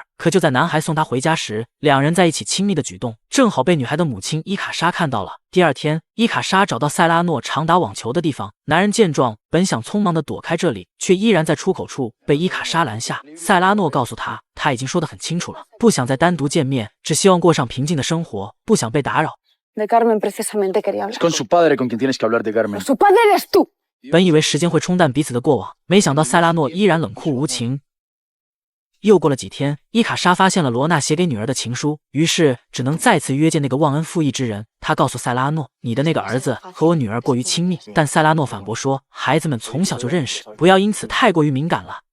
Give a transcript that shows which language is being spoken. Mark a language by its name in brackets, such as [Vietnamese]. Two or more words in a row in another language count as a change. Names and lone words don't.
[Chinese] 可就在男孩送她回家时，两人在一起亲密的举动正好被女孩的母亲伊卡莎看到了。第二天，伊卡莎找到塞拉诺常打网球的地方，男人见状本想匆忙地躲开这里，却依然在出口处被伊卡莎拦下。塞拉诺告诉他，他已经说得很清楚了，不想再单独见面，只希望过上平静的生活，不想被打扰。 [Spanish] De Carmen precisamente quería hablar. Es con su padre con quien tienes que hablar de Carmen. Su padre eres tú. [Chinese] 本以为时间会冲淡彼此的过往，没想到塞拉诺依然冷酷无情。又过了几天， 伊卡莎发现了罗娜写给女儿的情书，于是只能再次约见那个忘恩负义之人。他告诉塞拉诺，你的那个儿子和我女儿过于亲密，但塞拉诺反驳说，孩子们从小就认识，不要因此太过于敏感了。